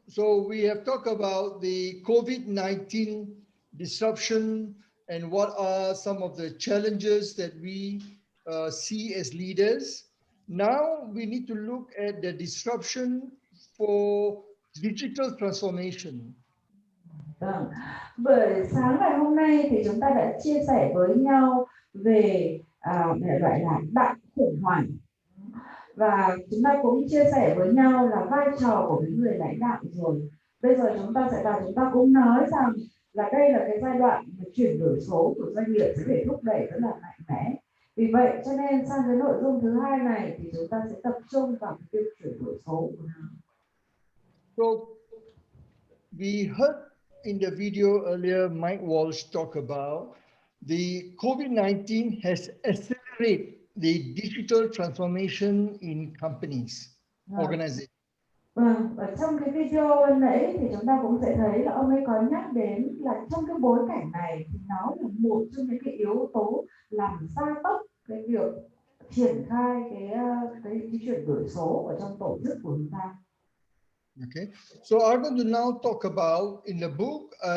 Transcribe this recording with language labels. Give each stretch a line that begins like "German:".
English: So we have talked about the COVID-19 disruption and what are some of the challenges that we see as leaders. Now we need to look at the disruption for digital transformation.
Vietnamese: Buổi sáng ngày hôm nay thì chúng ta đã chia sẻ với nhau về gọi là đại khủng hoảng, và chúng ta cũng chia sẻ với nhau là vai trò của những người lãnh đạo rồi. Bây giờ chúng ta cũng nói rằng là đây là cái giai đoạn chuyển đổi số của doanh nghiệp sẽ phải thúc đẩy rất là mạnh mẽ. Vì vậy cho nên sang cái nội dung thứ hai này thì chúng ta sẽ tập trung vào cái chuyển đổi số của nó.
English: So we heard in the video earlier, Mike Walsh talk about the COVID-19 has accelerated the digital transformation in companies, organizations.
Vietnamese: Vâng, ở trong cái video nãy thì chúng ta cũng sẽ thấy là ông ấy có nhắc đến là trong cái bối cảnh này thì nó là một trong những cái yếu tố làm gia tốc cái việc triển khai cái chuyển đổi số ở trong tổ chức của chúng ta.
English: Okay, so I'm going to now talk about in the book.